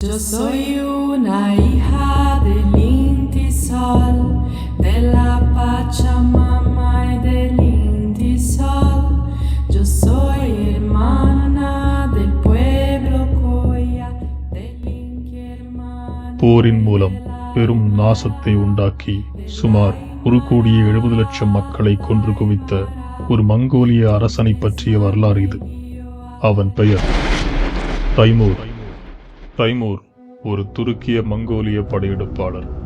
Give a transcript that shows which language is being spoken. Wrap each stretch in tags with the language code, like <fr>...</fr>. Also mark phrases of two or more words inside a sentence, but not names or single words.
<es>Yo soy una hija del Inti Sol, de la Pachamama y del Inti Sol. Yo soy hermana del pueblo Coya, del Inti hermano.</es> <ta>போரின் மூலம் பெரும் நாசத்தை உண்டாக்கி சுமார் 1,70,00,000 மக்களை கொன்று குவித்த ஒரு மங்கோலிய அரசனை பற்றிய வரலாறு இது. அவன் பெயர் தைமூர். தைமூர் ஒரு துருக்கிய மங்கோலிய படையெடுப்பாளர்.</ta>